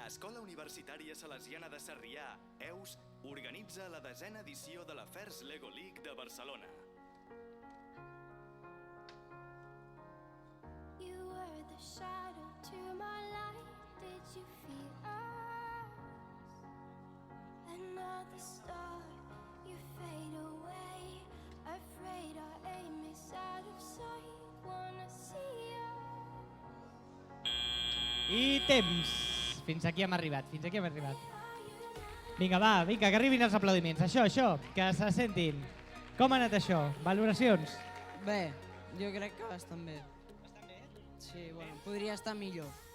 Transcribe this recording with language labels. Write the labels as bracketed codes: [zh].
[ca] Escola Universitària Salesiana de Sarrià, EUS, organitza la 10a edició de la FERS Lego League de Barcelona. [en] You were the shadow to my light. Did you feel us? Another star, you fade away. Afraid our aim is out of sight. Wanna see us? [ca] I temps. Fins aquí hem arribat, Vinga, va, que arribin els aplaudiments. Això, que se sentin. Com ha anat això? Valoracions? Bé, jo crec que bastant bé. Bastant bé? Sí, bueno, podria estar millor.